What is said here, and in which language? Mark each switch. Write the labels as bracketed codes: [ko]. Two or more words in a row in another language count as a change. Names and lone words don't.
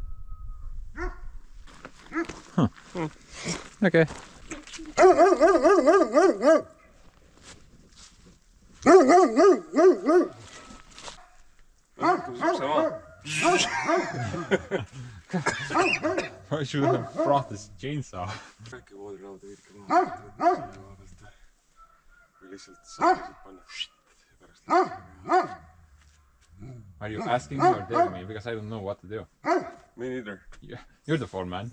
[en] Huh. Okay. I should have brought this chainsaw. [et] Äkki voodilauda veidike maha vaadata. Või lihtsalt saavusid panna ja pärast. [en] Are you asking me or telling me? Because I don't know what to do. Me neither. You're the foreman.